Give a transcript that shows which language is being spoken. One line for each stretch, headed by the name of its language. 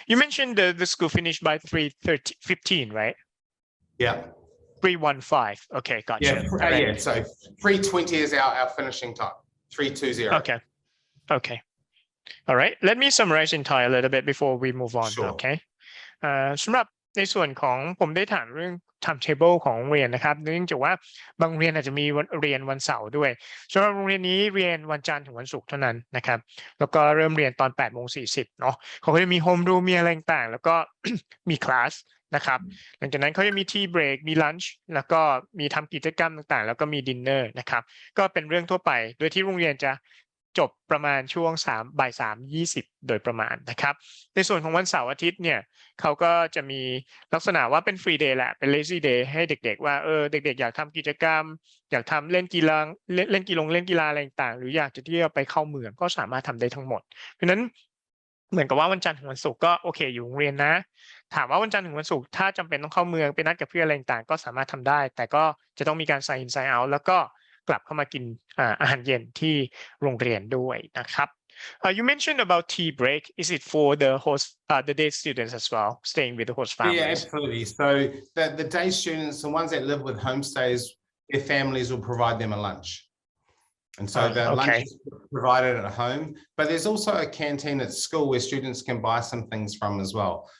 English: You mentioned the school finished by 3:15, right? Yeah. 3:15. Okay, gotcha. Yeah, so 3:20 is our finishing time. 3:20. Okay. All right, let me summarize in Thai a little bit before we move on. Sure. Okay.
Thai: สำหรับในส่วนของผมได้ถามเรื่อง timetable ของโรงเรียนนะครับเนื่องจากว่าบางโรงเรียนอาจจะมีเรียนวันเสาร์ด้วยสำหรับโรงเรียนนี้เรียนวันจันทร์ถึงวันศุกร์เท่านั้นนะครับแล้วก็เริ่มเรียนตอน 8:40 เนาะเขาก็จะมี home room มีอะไรต่างๆแล้วก็ มีคลาสนะครับหลังจากนั้นเขาจะมี tea break มี lunch แล้วก็มีทำกิจกรรมต่างๆแล้วก็มี dinner นะครับก็เป็นเรื่องทั่วไปโดยที่โรงเรียนจะจบประมาณช่วงบ่าย 3:20 โดยประมาณนะครับในส่วนของวันเสาร์อาทิตย์เนี่ยเขาก็จะมีลักษณะว่าเป็น free day แหละเป็น lazy day ให้เด็กๆว่าเด็กๆอยากทำกิจกรรมอยากทำเล่นกีฬาเล่นกีฬาอะไรต่างๆหรืออยากจะเที่ยวไปเข้าเมืองก็สามารถทำได้ทั้งหมดเพราะฉะนั้น เหมือนกับว่าวันจันทร์ถึงวันศุกร์ก็โอเคอยู่โรงเรียนนะถามว่าวันจันทร์ถึงวันศุกร์ถ้าจำเป็นต้องเข้าเมืองไปนัดกับเพื่อนอะไรต่างๆก็สามารถทำได้แต่ก็จะต้องมีการ sign in sign out แล้วก็กลับเข้ามากินอาหารเย็นที่โรงเรียนด้วยนะครับ
English: You mentioned about tea break. Is it for the day students as well, staying with the host families? Yeah, absolutely. So the day students, the ones that live with homestays, their families will provide them a lunch. And so the lunch is provided at home, but there's also a canteen at school where students can buy some things from as well.